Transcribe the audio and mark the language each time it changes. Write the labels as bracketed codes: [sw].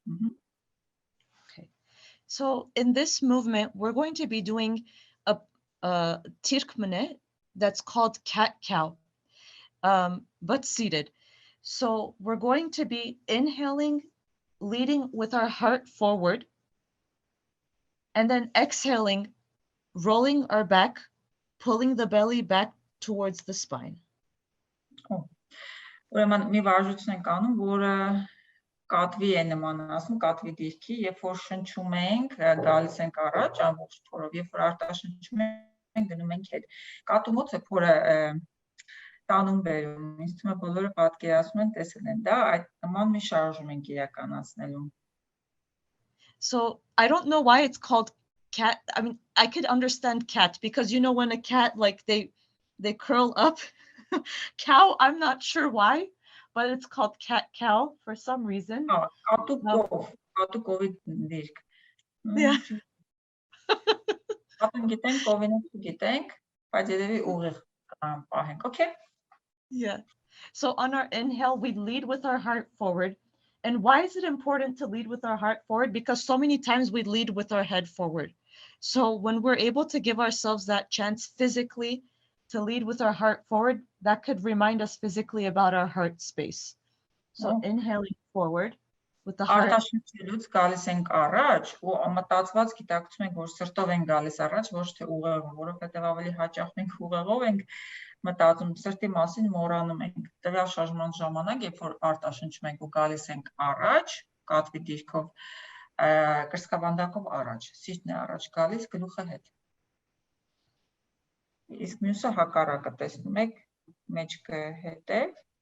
[en] Okay. So in this movement, we're going to be doing a tirkmene that's called cat-cow, but seated. So we're going to be inhaling, leading with our heart forward, and then exhaling, rolling our back, pulling the belly back towards the spine. [hy] Ուրեմն մի վարժություն ենք անում, որը կատվի է նման ասում, կատվի դիրքի, երբ որ շնչում ենք, գալիս ենք առաջ ամբողջ փորով, երբ որ արտաշնչում ենք, գնում ենք հետ։ Կատումոց է փորը տանում բերում, ինձ թվում է բոլորը պատկերացնում են, տեսել են, դա այդ նման մի շարժում ենք իրականացնելու։ [en] So I don't know why it's called cat. I mean, I could understand cat because you know when a cat like they curl up. Cow, I'm not sure why, but it's called cat-cow for some reason. [hy] Կատուկովի դիրք։ [en] Yeah. [hy] Կատուն գիտենք, կովին գիտենք, բայց երևի ուղիղ պահենք, okay? [en] Yeah. So on our inhale, we lead with our heart forward. And why is it important to lead with our heart forward? Because so many times we lead with our head forward. So when we're able to give ourselves that chance physically to lead with our heart forward, that could remind us physically about our heart space. So inhaling forward with the heart. [hy] Արտաշնչելուց գալիս ենք առաջ, ու մտածված գիտակցում ենք, որ սրտով ենք գալիս առաջ, ոչ թե ուղեղով, որովհետև ավելի հաճախ մենք ուղեղով ենք մտածում, սրտի մասին մոռանում ենք։ Տվյալ շարժման ժամանակ, երբ որ արտաշնչում ենք ու գալիս ենք առաջ, կատվի դիրքով, կրծքավանդակով առաջ, սիրտն է առաջ գալիս, գլուխը հետ։ Իսկ մյուսը հակառակը տեսնում եք, մեջքը հետև։